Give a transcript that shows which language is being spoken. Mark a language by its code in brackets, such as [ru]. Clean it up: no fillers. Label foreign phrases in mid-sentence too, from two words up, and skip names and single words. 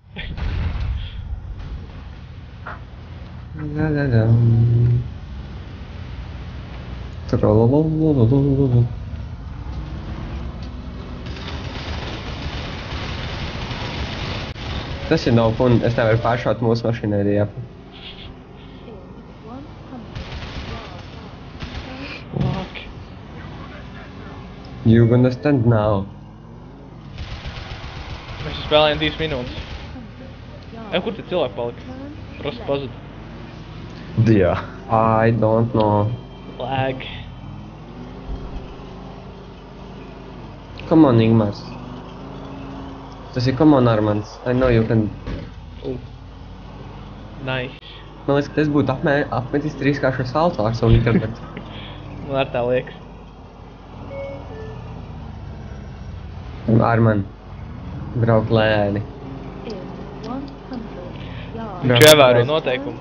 [lv] La la la. Trololololololol. Tas ir nav fun, es nevaru pāršaut mūsu mašīnai riepu. [en] Fuck. You understand now. [lv] Mēs spēlējam 2 minūtes. Kur te cilvēki palika? Prosti pazuda. Jā. [en] I don't know. Lag. Come on, Ingmars. [lv] Tas ir [en] come on, Armands. I know you can... Nice. [lv] Man liekas, ka tas būtu apmetis 3-kāršo salto ar savu internetu. Man ar tā liekas. Arman, brauk lēni. Viņš ievēro noteikumus.